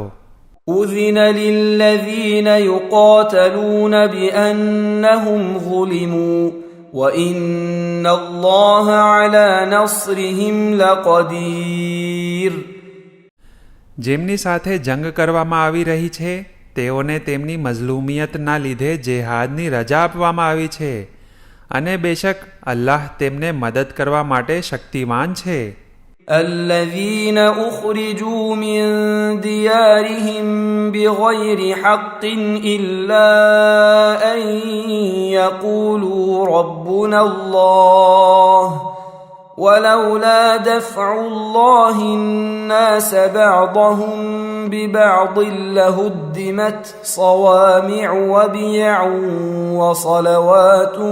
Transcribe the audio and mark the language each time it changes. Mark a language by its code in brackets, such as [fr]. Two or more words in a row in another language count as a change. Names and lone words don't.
[ar] أذن للذين يقاتلون بأنهم ظلموا وإن الله على نصرهم لقدير. [gu] જેમની સાથે જંગ કરવામાં આવી રહી છે તેઓને તેમની મઝલૂમિયતના લીધે જેહાદની રજા આપવામાં આવી છે અને બેશક અલ્લાહ તેમને મદદ કરવા માટે શક્તિવાન છે. [ar] الذين أخرجوا من ديارهم بغير حق إلا أن يقولوا ربنا الله ولولا دفع الله الناس بعضهم ببعض لهدمت صوامع وبيع وصلوات